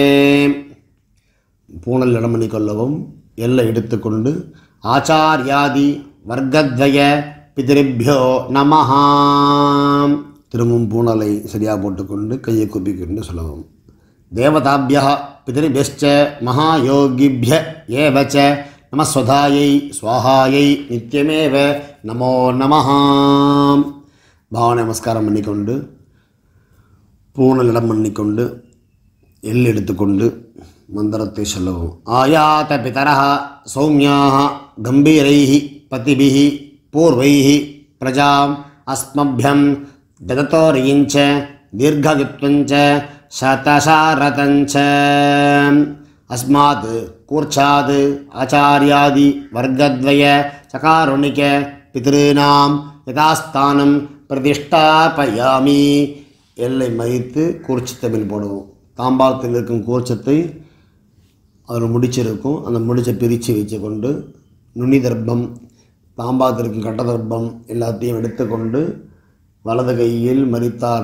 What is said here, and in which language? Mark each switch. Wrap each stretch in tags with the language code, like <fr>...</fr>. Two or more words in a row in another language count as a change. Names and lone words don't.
<ta>பூணல் இடம் பண்ணிக்கொள்ளவும் எல்லை எடுத்துக்கொண்டு</ta> <sa>आचार्यादि वर्गद्वय पितृभ्यो नमः</sa> <ta>திரும்பவும் பூணலை சரியாக போட்டுக்கொண்டு கையை கூப்பிக்கொண்டு சொல்லவும்</ta> <sa>देवताभ्यः पितृभ्यश्च महायोगिभ्य एवच्च नमस्स्वधायै स्वाहायै नित्यमेव नमो नमः</sa> <ta>பாவ நமஸ்காரம் பண்ணிக்கொண்டு பூணல் இடம் பண்ணிக்கொண்டு எல் எடுத்துக்கொண்டு மந்திரத்தை சொல்லவும்</ta> <sa>आयात पितरः सौम्याः गम्भीरैः पथिभिः पूर्वैः प्रजाम् அஸ்மभ्यं ददतोर्यञ्च दीर्घवित्वञ्च शतशारतञ्च अस्मात् कूर्चात् आचार्यादि वर्गद्वय चकारुणिक पितॄणां यथास्थानं प्रतिष्ठापयामि</sa> <ta>எல்லை மதித்து கூர்ச்சத்தை மேல் போடுவோம் தாம்பாளத்தில் இருக்கும் கூர்ச்சத்தை அதில் முடிச்சிருக்கும் அந்த முடிச்சை பிரித்து வச்சு கொண்டு நுனி தர்ப்பம் தாம்பாளத்தில் இருக்கும் கட்ட தர்ப்பம் எல்லாத்தையும் எடுத்துக்கொண்டு வலது கையில் மறித்தார்</ta>